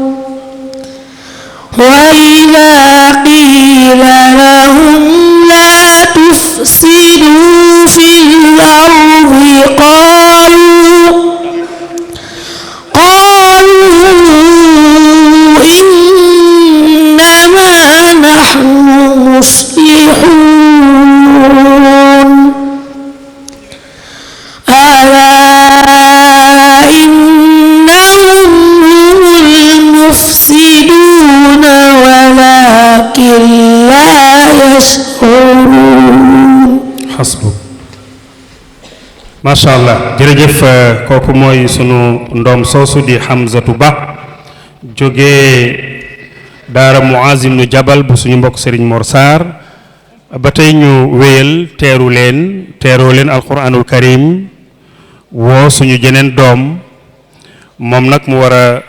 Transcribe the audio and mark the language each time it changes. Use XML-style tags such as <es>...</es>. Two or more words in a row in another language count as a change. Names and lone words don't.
<ar>وإذا قيل لهم لا تفسدوا في الأرض قالوا إنما نحن مصلحون ألا إنهم هم المفسدون ولكن لا يشعرون</ar> <wo>xasbu</wo> <ar>ما شاء الله</ar> <wo>jërëjëf kooku mooy sunu ndoom soosu di Hamzatu Ba jógee daara Muaz ibnu Jabal bu suñu mbokk Serigne Mor Sarr ba tey ñu wéyal teeroo leen</wo> <ar>القرآن الكريم</ar> <wo>woo suñu jeneen doom moom nag mu war a</wo>